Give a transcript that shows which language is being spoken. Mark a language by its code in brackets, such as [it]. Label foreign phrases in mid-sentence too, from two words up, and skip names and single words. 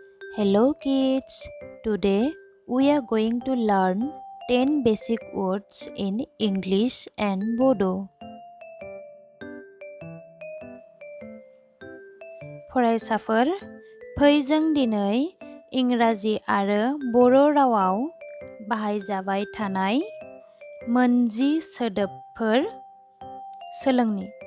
[en] Hello kids, today we are going to learn 10 basic words in English and Bodo. [brx] फरायसाफोर, फै जों दिनै इंराजि आरो बर' रावाव बाहायजाबाय थानाय मोनजि सोदोबफोर सोलोंनि।